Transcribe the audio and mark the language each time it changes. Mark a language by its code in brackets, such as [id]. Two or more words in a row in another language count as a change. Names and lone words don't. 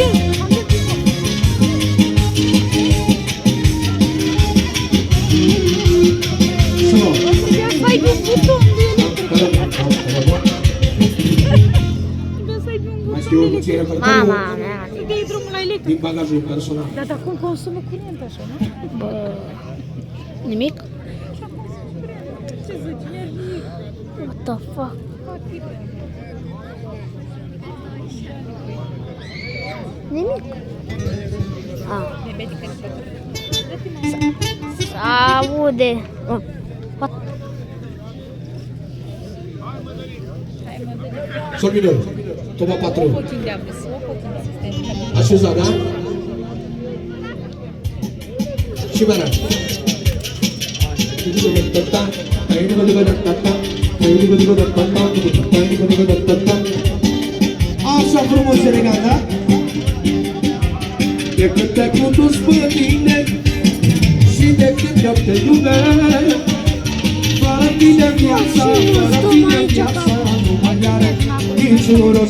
[ro] Mai știu eu puțin repertoriu Mama mea. Dă-i drumul la electric. din bagajul personal. Dar acum consumă curent așa, nu? Bă, nimic? Ce zici? Energie. [en] What the fuck? [ro] Nimic? Ah. S-aude. Oh. What? Sorminor, toma patron. [pt] Um pouquinho de água, só um pouquinho de assistente. [ro] Așezat, da? Și mera. Așa frumos elegant, da? De când te-ai condus pe mine și de când eu te iubesc, fără tine viața, fără tine viața nu mai are niciun rost.